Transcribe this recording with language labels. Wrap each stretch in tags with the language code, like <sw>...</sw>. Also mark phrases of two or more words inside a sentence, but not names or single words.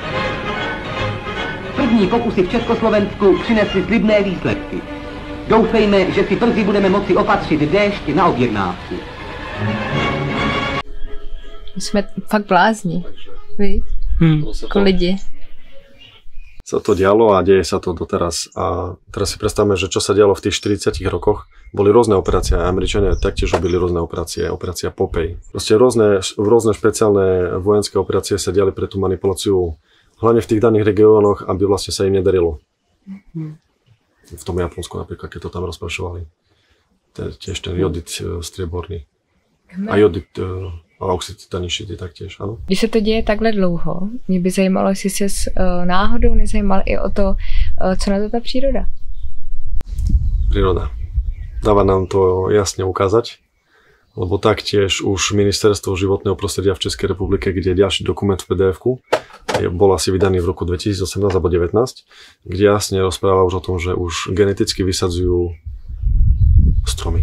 <cs>První pokusy v Československu přinesly slibné výsledky. Doufejme, že si brzy budeme moci opatřit déšť na objednávku. Jsme fakt blázni, víš? Jako lidi.</cs> <sk>Sa to dialo a deje sa to doteraz. A teraz si predstavme, že čo sa dialo v tých 40 rokoch. Boli rôzne operácie. Američania taktiež robili rôzne operácie. Operácia Popeye. Proste rôzne špeciálne vojenské operácie sa diali pre tú manipuláciu, hlavne v tých daných regiónoch, aby vlastne sa im nedarilo. V tom Japonsku napríklad, keď to tam rozprašovali. Tiež ten jodid strieborný. A jodid a oxid titaničitý taktiež,</sk> <cs>ano. Když se to děje takhle dlouho, mě by zajímalo, jestli se náhodou nezajímal i o to, co na to ta příroda.</cs> <sk>Príroda. Dáva nám to jasne ukázať, lebo taktiež už Ministerstvo životného prostredia v Českej republike, kde je ďalší dokument v PDF-ku, bol asi vydaný v roku 2018 alebo 2019, kde jasne rozpráva už o tom, že už geneticky vysadzujú stromy.</sk>